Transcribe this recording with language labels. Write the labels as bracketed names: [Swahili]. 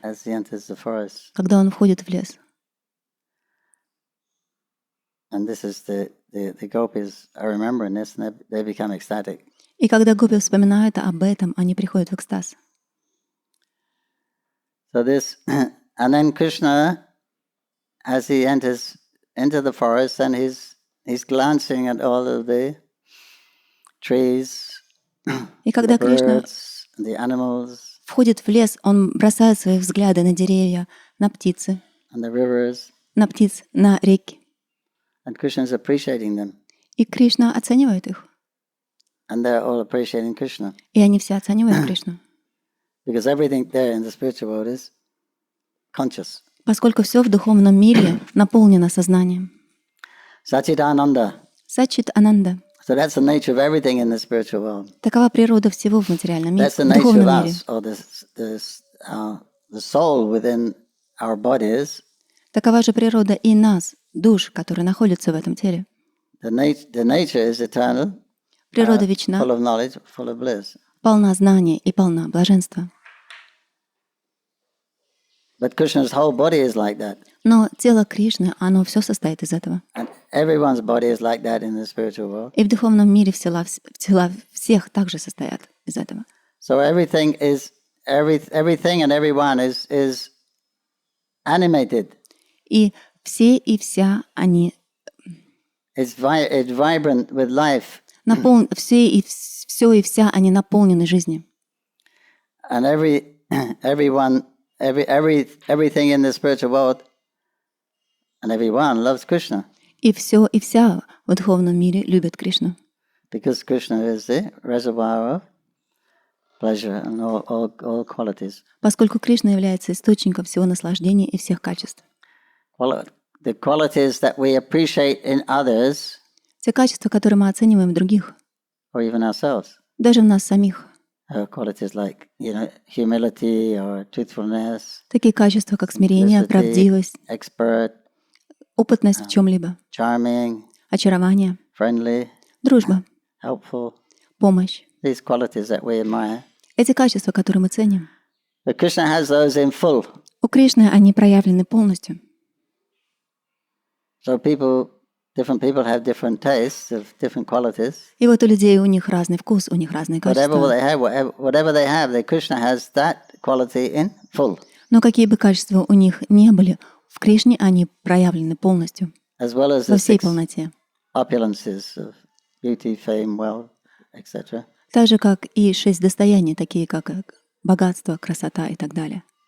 [English] as he enters the forest. [Russian] когда он входит в лес. [English] And this is the gopis are remembering this and they become ecstatic. [Russian] И когда гопи вспоминают об этом, они приходят в экстаз. [English] So this, and then Krishna, as he enters into the forest, and he's glancing at all of the trees [Russian] И когда [English] the [Russian] Кришна [English] birds, the animals, [Russian] входит в лес, он бросает свои взгляды на деревья, на птицы, [English] and the rivers, [Russian] на реки. [English] and Krishna is appreciating them, [Russian] И Кришна оценивает их. [English] and they're all appreciating Krishna, [Russian] И они все оценивают Кришну. [English] because everything there in the spiritual world is conscious. [Russian] Поскольку все в духовном мире наполнено сознанием. [English] Satchidananda. [Russian] Сачит Ананда. [English] So that's the nature of everything in the spiritual world. [Russian] Такова природа всего в материальном мире, [English] That's the [Russian] в [English] nature of [Russian] духовном мире. [English] us, or the soul within our bodies. [Russian] Такова же природа и нас, душ, которые находятся в этом теле. [English] The nature is eternal, [Russian] Природа вечна, [English] full of knowledge, full of bliss. [Russian] полна знания и полна блаженства. [English] But Krishna's whole body is like that. [Russian] Но тело Кришны, оно все состоит из этого. [English] And everyone's body is like that in the spiritual world. [Russian] И в духовном мире тела всех также состоят из этого. [English] So everything and everyone is animated. [Russian] И все и вся они [English] It's vibrant with life. [Russian] все и вся они наполнены жизнью. [English] And everything in the spiritual world and everyone loves Krishna. [Russian] И все и вся в духовном мире любят Кришну. [English] Because Krishna is the reservoir of pleasure and all qualities. [Russian] Поскольку Кришна является источником всего наслаждения и всех качеств. [English] Well, the qualities that we appreciate in others, [Russian] Те качества, которые мы оцениваем в других, [English] or even ourselves, [Russian] даже в нас самих. [English] qualities like, humility or truthfulness, [Russian] Такие качества, как смирение, [English] simplicity, [Russian] правдивость, [English] expert, [Russian] опытность в чем-либо, [English] charming, [Russian] очарование, [English] friendly, [Russian] дружба, [English] helpful, [Russian] помощь. [English] these qualities that we admire. [Russian] Эти качества, которые мы ценим. [English] But Krishna has those in full. [Russian] У Кришны они проявлены полностью. [English] So different people have different tastes of different qualities. [Russian] И вот у людей у них разный вкус, у них разные качества. [English] Whatever they have, Krishna has that quality in full. [Russian] Но какие бы качества у них не были, в Кришне они проявлены полностью, [English] As well as [Russian] во [English] the [Russian] всей [English] 6 [Russian] полноте. [English] opulences of beauty, fame, wealth, etc. [Russian] Так же, как и 6 достояний, такие как богатство, красота и так далее.